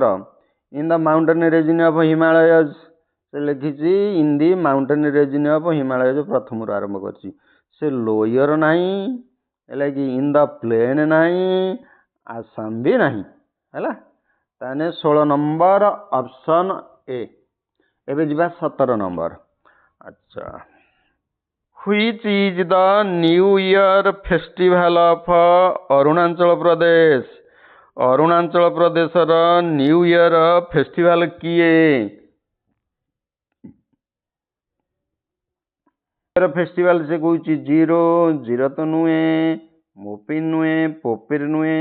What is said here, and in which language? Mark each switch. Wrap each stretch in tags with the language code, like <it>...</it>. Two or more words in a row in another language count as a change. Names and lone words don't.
<en>In the mountain region of Himalayas</en> <or>ସେ ଲେଖିଛି</or> <en>In the mountain region of Himalayas</en> <or>ପ୍ରଥମରୁ ଆରମ୍ଭ କରିଛି। ସେ ଲୋୟର ନାହିଁ ହେଲା କି</or> <en>in the plain</en> <or>ନାହିଁ ଆସାମ ବି ନାହିଁ ହେଲା। ତାହେଲେ 16 ନମ୍ବର ଅପସନ୍ ଏ। ଏବେ ଯିବା 17 ନମ୍ବର। ଆଚ୍ଛା</or> <en>Which is the New Year festival of ଅରୁଣାଚଳ ପ୍ରଦେଶ?</en> <or>ଅରୁଣାଚଳ ପ୍ରଦେଶର</or> <en>New Year festival</en> <or>କିଏ? ଫେଷ୍ଟିଭାଲ ସେ କହୁଛି ଜିରୋ ତ ନୁହେଁ, ମୋପିନ୍ ନୁହେଁ, ପୋପିର ନୁହେଁ।</or>